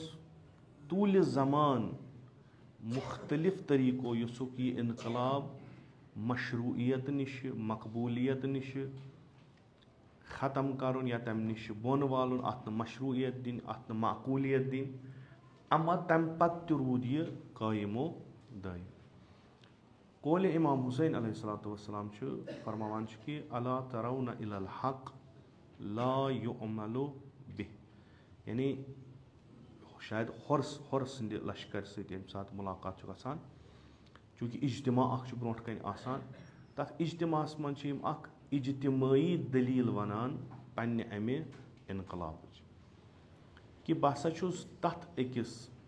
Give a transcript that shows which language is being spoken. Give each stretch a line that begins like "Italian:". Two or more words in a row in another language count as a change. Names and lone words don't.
Kashmiri: طوٗلہِ زمان مُختلف طٔریٖقو یُسُکھ یہِ اِنقلاب مشروٗعیت نِشہِ مقبوٗلیت نِشہِ ختم کرُن یا تمہِ نِش بۄن والُن, اتھ نہٕ مشروٗعیت دِنۍ اتھ نہٕ معقوٗلیت دِنۍ. اما تمہِ پتہٕ تہِ روٗد یہِ قٲیمو دٲیِم. قولہِ امام حُسین
Arabic: علیہ الصلوۃ وسلام
Kashmiri: چھُ فرماوان چھُ کہِ
Arabic: الا ترون الی الحق لا یُعمل بِہ,
Kashmiri: یعنی شاید ہۄر سٕنٛدِ لشکر سۭتۍ ییٚمہِ ساتہٕ مُلاقات چھُ گژھان چوٗنٛکہِ اجتماع اکھ چھُ برونٛٹھ کنہِ آسان. تتھ اجتماعس منٛز چھِ یِم اکھ اجتمٲعی دٔلیٖل ونان پننہِ امہِ اِنقلابٕچ کہِ بہٕ ہسا چھُس تتھ أکِس